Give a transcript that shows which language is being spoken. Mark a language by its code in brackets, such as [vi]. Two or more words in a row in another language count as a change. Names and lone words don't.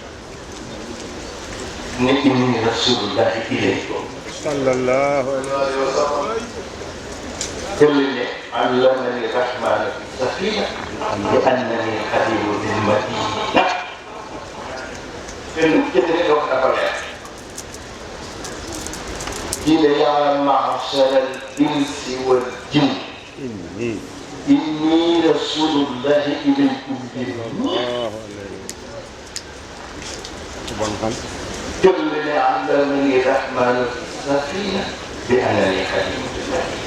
[ar] ne إني رسول الله إليكم صلى الله عليه وسلم. [wo] tëlli ne [ar] علمني الرحمن في السفينة لأنني خديم بالمدينة. [wo] te lu jënd ne wax dafa leer. [ar] قيل يا معشر الإنس والجن إني رسول الله إليكم كل علمني الرحمن السفينة بأنني خديم الله.